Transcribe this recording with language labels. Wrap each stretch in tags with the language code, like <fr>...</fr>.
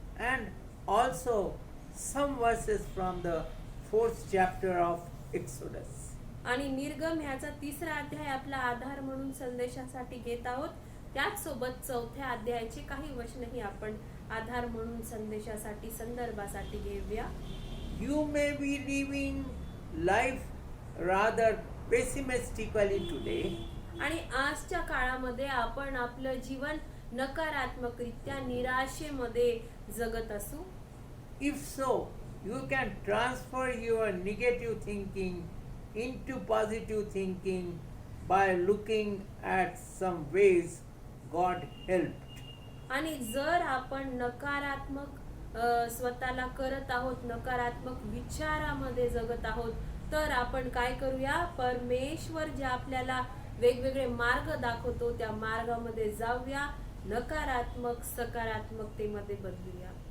<en>And also some verses from the 4th chapter of Exodus.</en> <mr>आणि निर्गम ह्याचा 3रा अध्याय आपला आधार म्हणून संदेशासाठी घेत आहोत. त्याच सोबत 4थ्या अध्यायाचे काही वचनही आपण आधार म्हणून संदेशासाठी संदर्भासाठी घेऊया.</mr> <en>You may be living life rather pessimistically today.</en> <mr>आणि आजच्या काळामध्ये आपण आपलं जीवन नकारात्मकरित्या निराशेमध्ये जगत असू.</mr> <en>If so, you can transfer your negative thinking into positive thinking by looking at some ways God helped.</en> <mr>आणि जर आपण नकारात्मक स्वतःला करत आहोत, नकारात्मक विचारामध्ये जगत आहोत, तर आपण काय करूया, परमेश्वर जे आपल्याला वेगवेगळे मार्ग दाखवतो त्या मार्गामध्ये जाऊया, नकारात्मक सकारात्मकतेमध्ये बदलूया.</mr>